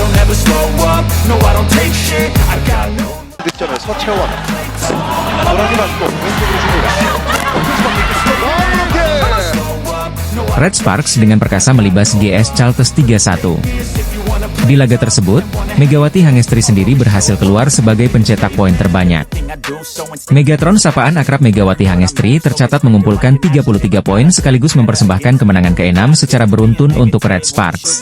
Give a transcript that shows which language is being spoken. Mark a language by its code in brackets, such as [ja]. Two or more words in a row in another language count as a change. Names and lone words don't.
[en] never slow up, no I don't take shit, I got no. [ko] 득점을 서채원 노란이 맞고 왼쪽으로 줍니다. [id] Red Sparks dengan perkasa melibas GS Chalters 3-1. Di laga tersebut, Megawati Hangestri sendiri berhasil keluar sebagai pencetak poin terbanyak. Megatron sapaan akrab Megawati Hangestri tercatat mengumpulkan 33 poin sekaligus mempersembahkan kemenangan ke-6 secara beruntun untuk Red Sparks.